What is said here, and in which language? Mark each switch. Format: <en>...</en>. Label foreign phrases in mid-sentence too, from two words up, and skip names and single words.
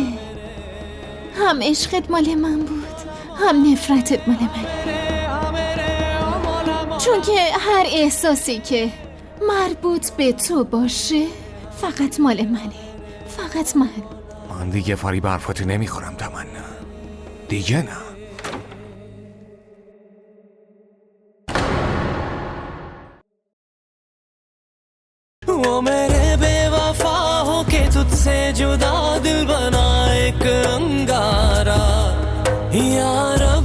<fa>هم عشقت مال من بود، هم نفرتت مال من. چون که هر احساسی که مربوط به تو باشه فقط مال منه. فقط من دیگه فریب حرفاتو نمیخورم تمنا. دیگه نه.</fa> <hi>वो मेरे बेवफा हो के तुझसे जुदा दिल बना एक अंगारा यार</hi>